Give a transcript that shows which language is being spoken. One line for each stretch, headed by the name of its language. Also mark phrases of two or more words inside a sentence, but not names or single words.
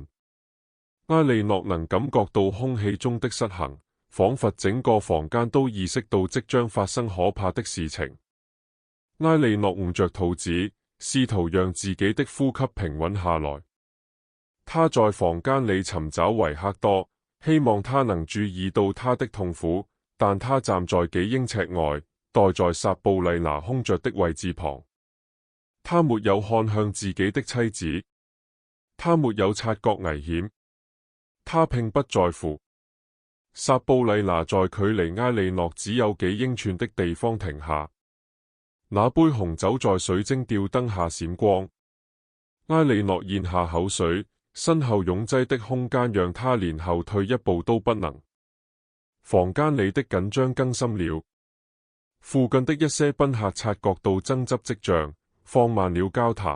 Chinese: 埃莉諾能感覺到空氣中的失衡，仿佛整個房間都意識到即將發生可怕的事情。埃莉諾捂着肚子，試圖讓自己的呼吸平穩下來。他在房間裏尋找維克多，希望他能注意到他的痛苦，但他站在幾英尺外，待在薩布麗娜空着的位置旁。他沒有看向自己的妻子，他沒有察覺危險，他並不在乎。薩布麗娜在距離埃莉諾只有幾英寸的地方停下，那杯紅酒在水晶吊燈下閃光。埃莉諾咽下口水，身後擁擠的空間讓他連後退一步都不能。房間裏的緊張更深了，附近的一些賓客察覺到爭執跡象，放慢了交談。